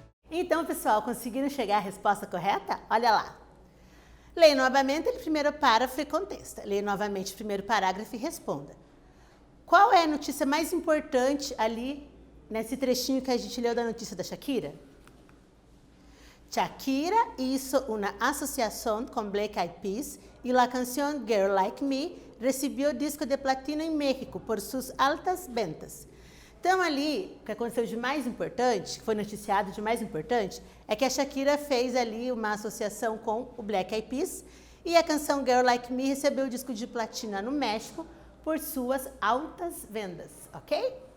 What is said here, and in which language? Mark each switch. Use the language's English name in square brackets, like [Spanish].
[Portuguese] Então, pessoal, conseguiram chegar à resposta correta? Olha lá. Leia novamente o primeiro parágrafo e contesta. Leia novamente o primeiro parágrafo e responda. Qual é a notícia mais importante ali nesse trechinho que a gente leu da notícia da Shakira? [Spanish] Shakira hizo una asociación con Black Eyed Peas y la canción Girl Like Me recibió disco de platino em México por suas altas ventas. [Portuguese] Então ali, o que aconteceu de mais importante, que foi noticiado de mais importante, é que a Shakira fez ali uma associação com o Black Eyed Peas e a canção Girl Like Me recebeu o disco de platina no México por suas altas vendas, ok?